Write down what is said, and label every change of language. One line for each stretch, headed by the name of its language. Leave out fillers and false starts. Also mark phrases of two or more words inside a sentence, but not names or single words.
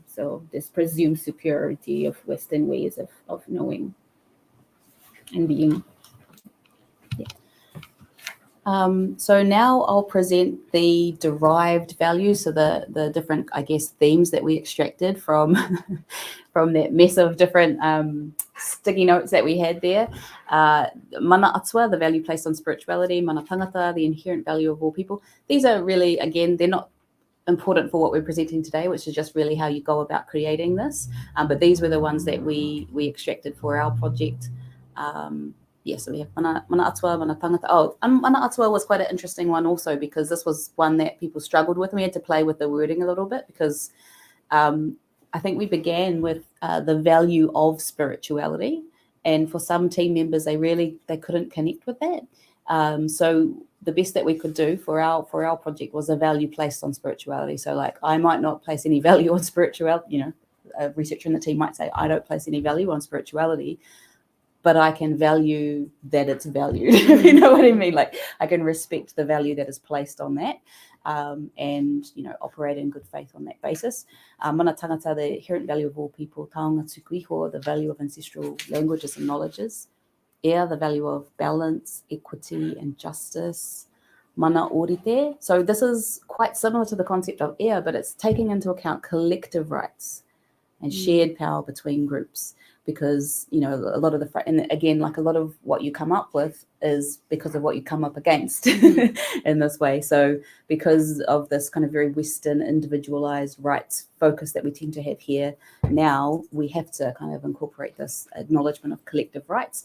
English: So this presumed superiority of Western ways of knowing and being. So now I'll present the derived values, so the different, I guess, themes that we extracted from from that mess of different sticky notes that we had there.
Māori: Mana atua,
English: the value placed on spirituality.
Māori: Mana tangata,
English: the inherent value of all people. These are really, again, they're not important for what we're presenting today, which is just really how you go about creating this. But these were the ones that we extracted for our project. So we have
Māori: mana atua, mana tangata.
English: Oh,
Māori: mana atua
English: was quite an interesting one also, because this was one that people struggled with. We had to play with the wording a little bit, because I think we began with the value of spirituality, and for some team members, they couldn't connect with that. So the best that we could do for our project was a value placed on spirituality. So like, I might not place any value on spirituality. A researcher in the team might say, I don't place any value on spirituality, but I can value that it's valued. You know what I mean? Like, I can respect the value that is placed on that, and operate in good faith on that basis.
Māori: Mana tangata,
English: the inherent value of all people.
Māori: Taonga tuku iho,
English: the value of ancestral languages and knowledges. The value of balance, equity, and justice.
Māori: Mana orite.
English: So this is quite similar to the concept of but it's taking into account collective rights and shared power between groups. Because, a lot of and again, like a lot of what you come up with is because of what you come up against in this way. So because of this kind of very Western individualized rights focus that we tend to have here, now we have to kind of incorporate this acknowledgement of collective rights.